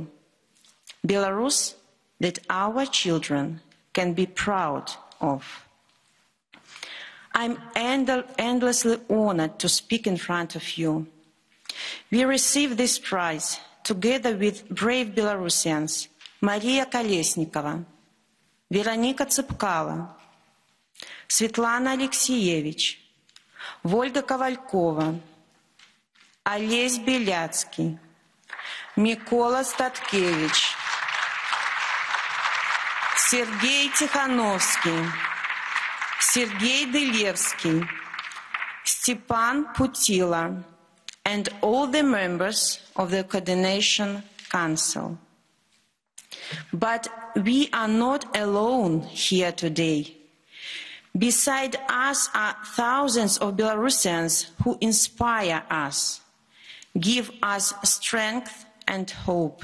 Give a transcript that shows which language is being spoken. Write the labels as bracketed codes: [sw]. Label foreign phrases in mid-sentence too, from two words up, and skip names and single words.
[en] Belarus that our children can be proud of. I'm endlessly honored to speak in front of you. We received this prize together with brave Belarusians Maria Kolesnikova, Veronika Tsepkalo, Svetlana Alexievich, Volga Kovalkova, Олесь Беляцкий, Микола Статкевич, Сергей Тихановский, Сергей Дылевский, Степан Путила, and all the members of the Coordination Council. But we are not alone here today. Beside us are thousands of Belarusians who inspire us, give us strength and hope.